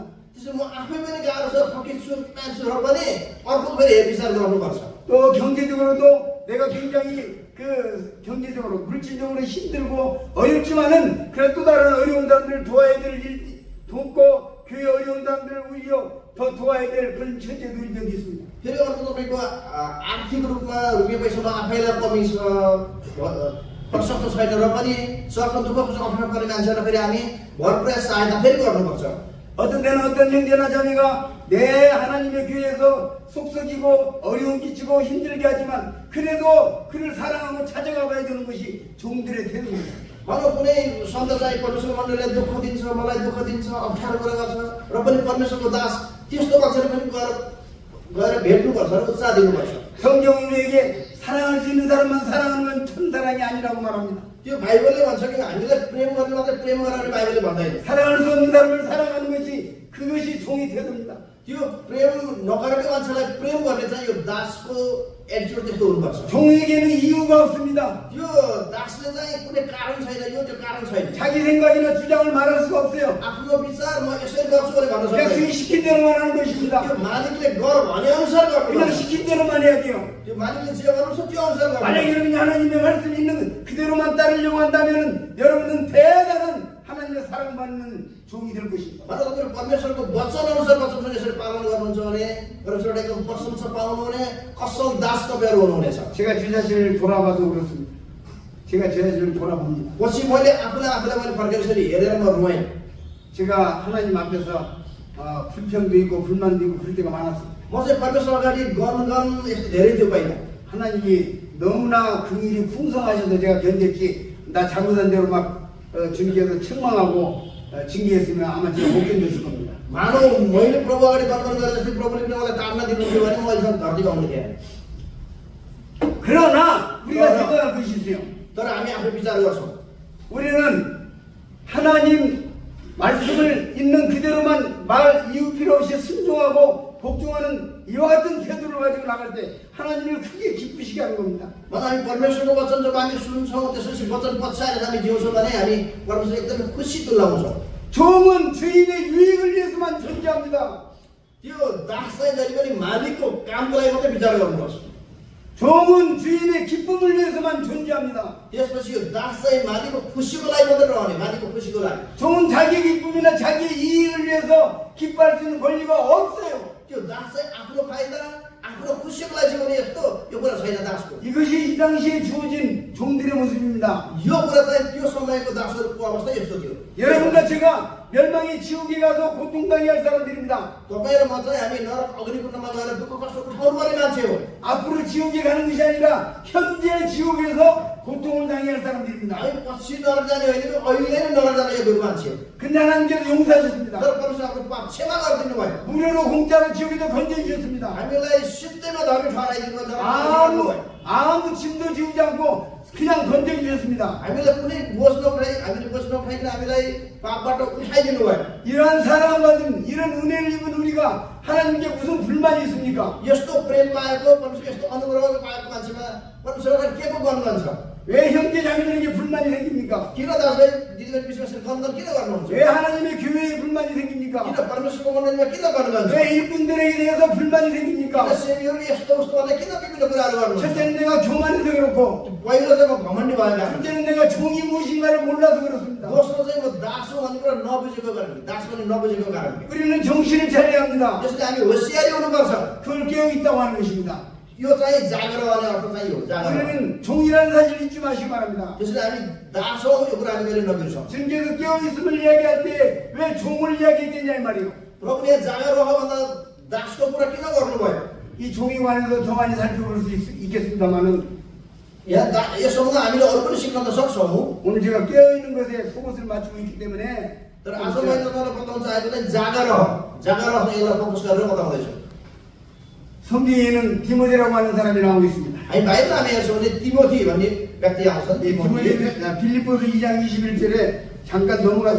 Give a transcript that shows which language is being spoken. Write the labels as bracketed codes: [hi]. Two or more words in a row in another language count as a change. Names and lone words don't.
[ne] त्यसो म आफै पनि गाह्रो छ, थकित छु, मान्छेहरू पनि अर्को फेरि हेरविचार गर्नुपर्छ। [ko] 또 경제적으로도 내가 굉장히 경제적으로 물질적으로 힘들고 어렵지만은 그래 또 다른 어려운 사람들을 도와야 될 일 돕고 교회 어려운 사람들을 오히려 더 도와야 될 그런 처지에 놓인 적이 있습니다. [ne] फेरि अर्को तपाईँको आर्थिक रूपमा रुपियाँ पैसामा आफैलाई कमी छ, प्रशस्त छैन र पनि सर्व दुःख अप्ठ्यारो पर्ने मान्छेहरूलाई फेरि हामी भरपुरा सहायता फेरि गर्नुपर्छ। [ko] 어떤 때는 어떤 형제나 자매가 내 하나님의 교회에서 속썩이고 어려움 끼치고 힘들게 하지만 그래도 그를 사랑하고 찾아가 봐야 되는 것이 종들의 태도입니다. [ne] भनौँ कुनै सन्त चाहिँ परमेश्वर मण्डलीले दुःख दिन्छ, मलाई दुःख दिन्छ, अप्ठ्यारो गरेर गर्छ र पनि परमेश्वरको दास त्यस्तो मान्छेले पनि गएर भेट्नुपर्छ र उत्साह दिनुपर्छ। [ko] 성경은 우리에게 사랑할 수 있는 사람만 사랑하는 건 참사랑이 아니라고 말합니다. [ne] त्यो बाइबलले भन्छ कि हामीलाई प्रेम गर्ने मात्रै प्रेम गर्ने बाइबलले भन्दैन। [ko] 사랑할 수 없는 사람을 사랑하는 것이 그것이 종의 태도입니다. [ne] त्यो प्रेम नगरेको मान्छेलाई प्रेम गर्ने चाहिँ यो दासको एटिट्युड त्यस्तो हुनुपर्छ। [ko] 종에게는 이유가 없습니다. [ne] त्यो दास दासले चाहिँ कुनै कारण छैन, यो त्यो कारण छैन। [ko] 자기 생각이나 주장을 말할 수가 없어요. [ne] आफ्नो विचार म यसरी गर्छु भने भन्न [ko] 그냥 [ne] सक्दैन। [ko] 주인 시킨 대로만 하는 것입니다. [ne] त्यो मालिकले गर भने अनुसार [ko] 그냥 [ne] गर्नु। [ko] 시킨 대로만 해야 돼요. [ne] त्यो मालिकले जे गर्नुहुन्छ त्यो अनुसार [ko] 만약 [ne] गर्नु। [ko] 여러분이 하나님의 말씀이 있는 그대로만 따르려고 한다면 여러분은 대단한 하나님의 사랑받는 종이 될 것입니다. [ne] भनेर तपाईँहरू परमेश्वरको वचन अनुसार वचन यसरी पालन गर्नुहुन्छ भने परमेश्वरले एकदम प्रशंसा पाउनु भने असल दास तपाईँहरू हुनुहुनेछ। [ko] 제가 제 자신을 돌아봐도 그렇습니다. 제가 제 자신을 돌아봅니다. [ne] पछि मैले आफूलाई मैले फर्केर यसरी हेरेर म रोएँ। [ko] 제가 하나님 앞에서 불평도 있고 불만도 있고 그럴 때가 많았어요. [ne] म चाहिँ परमेश्वर अगाडि गनगन यस्तो धेरै थियो पहिला। [ko] 하나님이 너무나 긍휼이 풍성하셔서 제가 견뎠지 나 잘못한 대로 막 주님께서 책망하고 징계했으면 아마 제가 못 견뎠을 겁니다. [ne] मानव मैले प्रभु अगाडि गनगन गरेर जस्तै प्रभुले पनि मलाई ताड्न दिनुहुन्थ्यो भने म अहिलेसम्म धरतीमा आउने थिएँ। [ko] 그러나 우리가 생각할 것이 있어요. [ne] तर हामी आफै विचार गर्छौँ। [ko] 우리는 하나님 말씀을 있는 그대로만 말 이유 필요 없이 순종하고 복종하는 이와 같은 태도를 가지고 나갈 때 하나님을 크게 기쁘시게 하는 겁니다. [ne] हामी परमेश्वरको वचन जब हामी सुन्छौँ त्यसपछि वचन पछ्याएर हामी जिउँछौँ भने हामी परमेश्वर एकदमै खुसी तुल्याउँछौँ। [ko] 종은 주인의 유익을 위해서만 존재합니다. [ne] त्यो दास चाहिँ जहिले पनि मालिकको कामको लागि मात्रै विचार गर्नुपर्छ। [ko] 종은 주인의 기쁨을 위해서만 존재합니다. [ne] त्यसपछि यो दास चाहिँ मालिकको खुसीको लागि मात्रै रहने, मालिकको खुसीको लागि। [ko] 종은 자기 기쁨이나 자기 이익을 위해서 기뻐할 수 있는 권리가 없어요. [ne] त्यो दास चाहिँ आफ्नो फाइदा, आफ्नो खुसीको लागि जिउने यस्तो यो कुरा छैन दासको। [ko] 이것이 이 당시에 주어진 종들의 모습입니다. [ne] यो कुरा चाहिँ त्यो समयको दासहरूको अवस्था यस्तो थियो। [ko] 여러분과 제가 멸망의 지옥에 가서 고통당해야 할 사람들입니다. [ne] तपाईँ र म चाहिँ हामी नरक अग्निकुण्डमा गएर दुःख कष्ट उठाउनुपर्ने मान्छे हो। [ko] 앞으로 지옥에 가는 것이 아니라 현재 지옥에서 고통을 당해야 할 사람들입니다. [ne] हामी पछि नरक जाने होइन कि अहिले नै नरक जाने यो मान्छे हो। [ko] 근데 하나님께서 용서하셨습니다. [ne] तर परमेश्वर आफ्नो पाप क्षमा गरिदिनु भयो। [ko] 무료로 공짜로 지옥에서 건져주셨습니다. [ne] हामीलाई सित्तैमा धर्मी ठहराइदिनु भयो, नरकमा [ko] 아무 아무 짐도 지우지 않고 그냥 건져주셨습니다. [ne] हामीलाई कुनै बोझ नउठाइ, हामीले बोझ नउठाइकन हामीलाई पापबाट उठाइदिनु भयो। [ko] 이러한 사랑받은 이런 은혜를 입은 우리가 하나님께 무슨 불만이 있습니까? [ne] यस्तो प्रेम पाएको, परमेश्वर यस्तो अनुग्रह पाएको मान्छेमा परमेश्वरलाई के को गनगन छ? [ko] 왜 형제 자매들에게 불만이 생깁니까? [ne] किन दाजुभाइ दिदीबहिनी विश्वासले गनगन किन गर्नुहुन्छ? [ko] 왜 하나님의 교회에 불만이 [ne] किन [ko] 생깁니까? [ne] परमेश्वरको मण्डलीमा किन गनगन छ? [ko] 왜 일꾼들에게 대해서 불만이 [ne] किन [ko] 생깁니까? [ne] सेवीहरू यस्तो उस्तोलाई किन विभिन्न कुराहरू गर्नुहुन्छ? [ko] 첫째는 내가 교만해서 그렇고 [ne] पहिलो चाहिँ म घमण्डी भएका छु। [ko] 둘째는 내가 종이 무엇인가를 몰라서 그렇습니다. [ne] दोस्रो चाहिँ म दास हो भन्ने कुरा नबुझेको कारणले, दास पनि नबुझेको कारणले। [ko] 우리는 정신을 차려야 합니다. [ne] त्यसले हामी होसियारी हुनुपर्छ। [ko] 그걸 깨어있다고 하는 것입니다. [ne] यो चाहिँ जागर भन्ने अर्थ चाहिँ हो, जागर। [ko] 우리는 종이라는 사실을 잊지 마시기 바랍니다. [ne] त्यसले हामी दास हौ यो कुरा हामी कहिले नबिर्सौँ। [ko] 주님께서 깨어있음을 이야기할 때 왜 종을 이야기했겠냐 이 말이에요. [ne] प्रभुले जागर रह भन्दा दासको कुरा किन गर्नुभयो? [ko] 이 종에 관해서 더 많이 살펴볼 수 있겠습니다만은 [ne] यहाँ यसोमा हामीले अरू पनि सिक्न त सक्छौँ। [ko] 오늘 제가 깨어있는 것에 포커스를 맞추고 있기 때문에 [ne] तर आज मैले तपाईँलाई बताउन चाहेको चाहिँ जागर रह, जागर रह यसलाई फोकस गरेर बताउँदैछु। [ko] 성경에는 디모데라고 하는 사람이 나오고 있습니다. [ne] हामी बाहिर हामी हेर्छौँ भने तिमोथी भन्ने व्यक्ति आउँछन्। [ko] 이 디모데 빌립보서 2장 21절에 잠깐 넘어가서